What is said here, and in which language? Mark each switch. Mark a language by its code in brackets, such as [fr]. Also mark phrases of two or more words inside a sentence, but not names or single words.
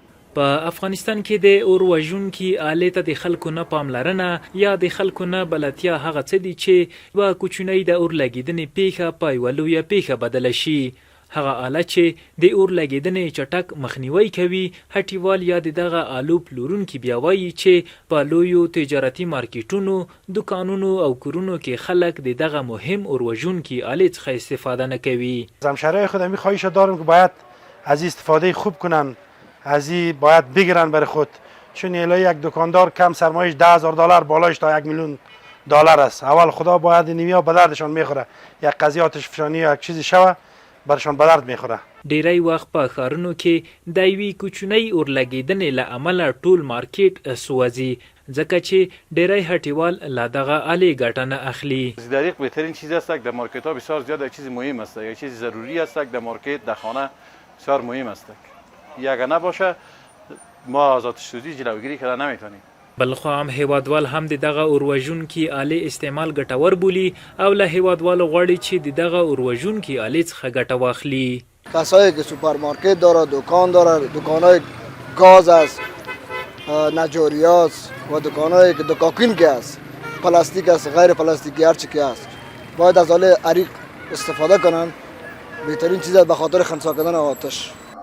[ps] په افغانستان کې د اور وژونکي آلې ته د خلکو نه پاملرنه یا د خلکو نه بلدتیا هغه څه دي چې یوه کوچنۍ د اور لګېدنې پیښه په یوه لویه پیښه بدله شي. هغه آله چې د اور لګېدنې چټک مخنیوی کوي، هټیوال یا د دغه آلو پلورونکي بیا وایي چې په لویو تجارتي مارکیټونو، دکانونو او کورونو کې خلک د دغه مهم اور وژونکي آلې څخه استفاده نه کوي. [fa] از همشهری‌های خودم خواهش دارم که باید از استفاده خوب کنن، از این باید بگیرن برای خود، چون الهی یک دکاندار کم سرمایش $10,000 بالایش تا $1,000,000 است. اول خدا باید اینیا به دردشان میخوره، یک قضیه آتش فشانی یا یک چیزی شوه برشان به درد میخوره. [ps] ډیری وخت په ښارونو کې د یوې کوچنۍ اور لګېدنې له امله ټول مارکیټ سوځي، ځکه چې ډیری هټیوال له دغه آلې ګټه نه اخلي. [fa] دقیق بهترین چیز است که در مارکت ها بسیار زیاد یک چیز مهم است، یک چیز ضروری است که در مارکت در خانه بسیار مهم است. اگر نباشه ما از آتش سوزی جلوگیری کردن نمیتونیم. [ps] بلخوا هم هیوادوال هم د دغه اور وژونکي آلې استعمال ګټور بولي او له هیوادوالو غواړي چې د دغه اور وژونکي آلې څخه ګټه واخلي. [fa] کسایی که سوپرمارکت داره، دکان داره، دکانای گاز است، نجاریات و دکانایی که دکاکین که است، پلاستیک است، غیر پلاستیکی هر چی که است، باید از آله عریق استفاده کنن. بهترین چیز به خاطر خنثی کردن آتش.